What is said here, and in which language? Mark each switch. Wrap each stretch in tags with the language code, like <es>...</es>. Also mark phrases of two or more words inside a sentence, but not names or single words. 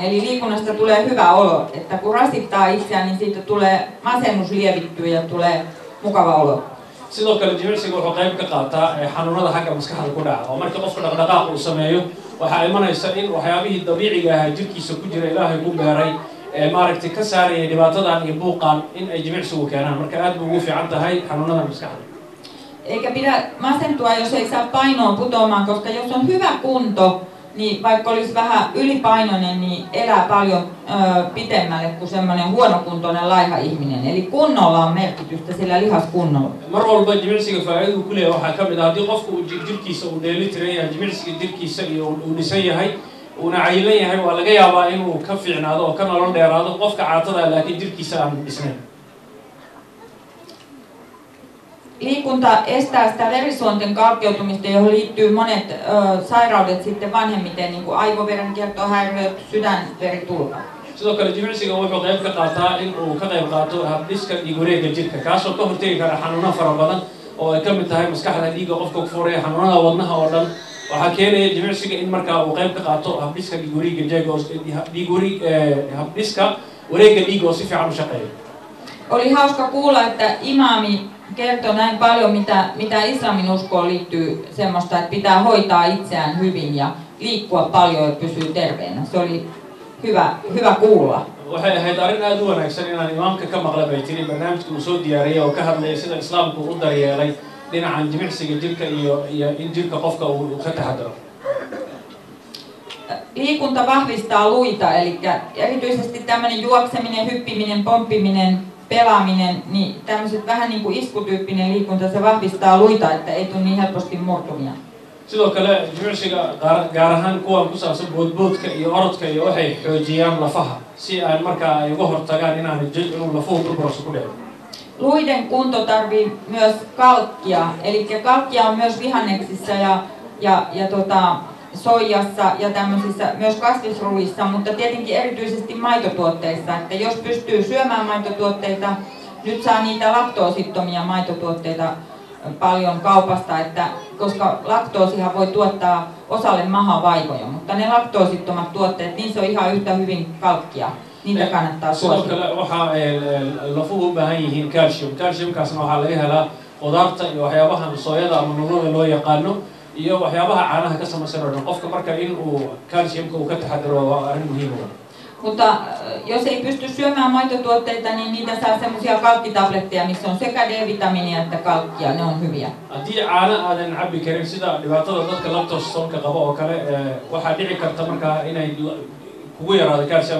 <fi>Eli liikunnasta tulee hyvä olo, että kun rasittaa itseään, niin siitä tulee masennus lievittyä ja tulee mukava olo.</fi> <so>Sidoo kale jimicsiga wuxuu qayb ka qaataa xanuunada xagga maskaxda ku dhaca oo marka qofka dhaqdhaqaaq uu sameeyo waxaa imanaysa in waxyaabihii dabiiciga ahaa jirkiisa ku jira ilaahay ku beeray maaragtay ka saaraya dhibaatadan iyo buuqan in ay jimicsigu keenaan marka aad buu ugu fiican tahay xanuunada maskaxda.</so> <fi>Eikä pidä masentua, jos ei saa painoa putoamaan, koska jos on hyvä kunto, niin vaikka olisi vähän ylipainoinen, niin elää paljon pitemmälle kuin semmoinen huonokuntoinen laiha ihminen. Eli kunnolla on merkitystä, sillä lihaskunnolla.</fi> <so>Mar walba jimicsiga faa'iido ku leeyahay waxaa ka mid ah haddii qofku uu jirkiisa uu dheelitiran yahay jimicsiga jirkiisa iyo uu dhisan yahay uuna cayilan yahay waa laga yaabaa inuu ka fiicnaado oo ka nolol dheeraado qofka caatada laakiin jirkiisa aan dhisnayn.</so> <fi>Liikunta estää sitä verisuonten kalkkeutumista, johon liittyy monet sairaudet sitten vanhemmiten, niin kuin aivoverenkiertohäiriöt, sydänveritulva.</fi> <so>sidoo kale jimicsiga wuxuu qayb ka qaataa in uu ka qayb qaato habdhiska dhiig wareegga jirka kaasoo ka hortegi kara xanuuno fara badan oo ay ka mid tahay maskaxda dhiigga qofka ku furaya xanuunada wadnaha oo dhan waxaa keenaya jimicsiga in markaa uu qayb ka qaato habdhiska dhiig wareegga habdhiska wareegga dhiigga oo si fiican u shaqeeya.</so> <fi>Oli hauska kuulla, että imaami kertoi näin paljon, mitä islamin uskoon liittyy semmoista, että pitää hoitaa itseään hyvin ja liikkua paljon ja pysyä terveenä. Se oli hyvä kuulla.</fi> <so>waxay ahayd arrin aad u wanaagsan inaan imaamka ka maqla bay tiri barnaamijka uu soo diyaariyay oo ka hadlaya sida islaamku u daryeelay dhinacan jimicsiga jirka iyo in jirka qofka uu ka taxadaro.</so> <fi>Liikunta vahvistaa luita, eli erityisesti tämmöinen juokseminen, hyppiminen, pomppiminen, pelaaminen, niin tämmöiset vähän niin kuin iskutyyppinen liikunta, se vahvistaa luita, että ei tule niin helposti murtumia.</fi> <so>sidoo kale jimicsiga gaar ahaan kuwan ku saabsan boodboodka iyo orodka iyo waxay xoojiyaan lafaha si aan markaa ay uga hortagaan inuu lafuhu burburayso ku dhaco.</so> <fi>Luiden kunto tarvii myös kalkkia, eli kalkkia on myös vihanneksissa ja soijassa ja tämmöisissä myös kasvisruuissa, mutta tietenkin erityisesti maitotuotteissa, että jos pystyy syömään maitotuotteita, nyt saa niitä laktoosittomia maitotuotteita paljon kaupasta, että koska laktoosihan voi tuottaa osalle mahavaivoja, mutta ne laktoosittomat tuotteet, niissä on ihan yhtä hyvin kalkkia. Niitä kannattaa suosittaa.</fi> <so>Sidoo kale waxaa lafuhu u baahan yihiin calcium. Calciumkaasna waxaa laga helaa qudaarta iyo waxyaabahan sooyada ama nuunada loo yaqaano iyo waxyaabaha caanaha ka samaysan oo dhan. Qofka marka in uu calciumka uu ka taxadaro waa arrin muhiim ah.</so> <fi>Mutta jos ei pysty syömään maitotuotteita, niin niitä saa semmoisia kalkkitabletteja, missä on sekä D-vitamiinia että kalkkia, ne on hyviä.</fi> <so>Haddii caano aadan cabbi karin sida dhibaatada dadka lactose-ka qaba oo kale waxaa dhici karta markaa inay kugu yaraado calcium.</so>